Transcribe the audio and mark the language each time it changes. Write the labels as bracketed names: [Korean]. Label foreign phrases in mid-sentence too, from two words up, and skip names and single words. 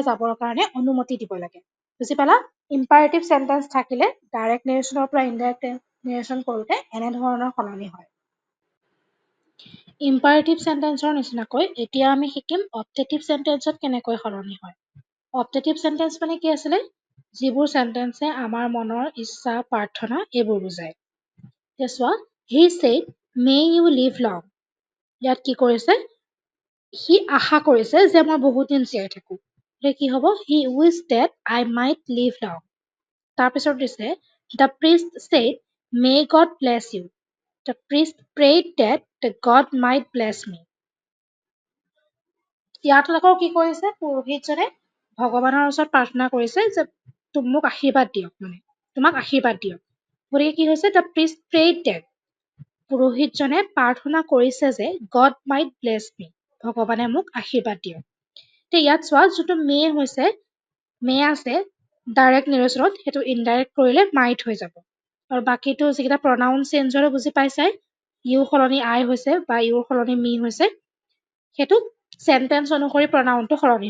[Assamese] যাবৰ কাৰণে অনুমতি দিব লাগে বুজি পালা [English] imperative sentence [Assamese] থাকিলে [English] direct narrationৰ [Assamese] পৰা [English] indirect narration [Assamese] কৰোতে এনে ধৰণৰ সলনি হয় [English] imperative sentenceৰ [Assamese] নিচিনাকৈ এতিয়া আমি শিকিম [English] objective sentenceত [Assamese] কেনেকৈ সলনি হয় [English] objective sentence [Assamese] মানে কি আছিলে যিবোৰ সেন্টেন্সে আমাৰ মনৰ ইচ্ছা প্ৰাৰ্থনা এইবোৰ বুজায় চোৱা [English] he said may you live long [Assamese] ইয়াত কি কৰিছে সি আশা কৰিছে যে মই বহুত দিন জীয়াই থাকো কি হ'ব [English] he wished that I might live long [Assamese] তাৰপিছত দিছে [English] the priest said may God bless you the priest prayed that the God might bless me [Assamese] ইয়াত আকৌ কি কৰিছে পুৰোহিতজনে ভগৱানৰ ওচৰত প্ৰাৰ্থনা কৰিছে যে মোক আশীৰ্বাদ দিয়ক মানে তোমাক আশীৰ্বাদ দিয়ক গতিকে কি হৈছে [English] the priest prayed that [Assamese] পুৰোহিতজনে প্ৰাৰ্থনা কৰিছে যে [English] God might bless me [Assamese] ভগৱানে মোক আশীৰ্বাদ দিয়ক তে ইয়াত চোৱা যোনটো মে হৈছে মে আছে [English] direct narrationত [Assamese] সেইটো ইনডাইৰেক্ট কৰিলে মাইট হৈ যাব আৰু বাকিটো যিকেইটা প্ৰনাউন চেঞ্জ হ'লে বুজি পাইছাই ইউ সলনি আই হৈছে বা ইউৰ সলনি মি হৈছে সেইটো সেন্টেন্স অনুসৰি প্ৰনাউনটো সলনি